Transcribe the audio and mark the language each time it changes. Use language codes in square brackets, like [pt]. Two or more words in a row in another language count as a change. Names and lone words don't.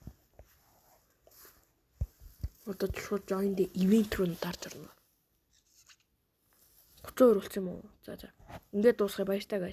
[mn] Одоо шууд [en] join the event [mn] руу дарж орно. 32 болсон юм уу? За. Ингээд дуусгая баяр та guys.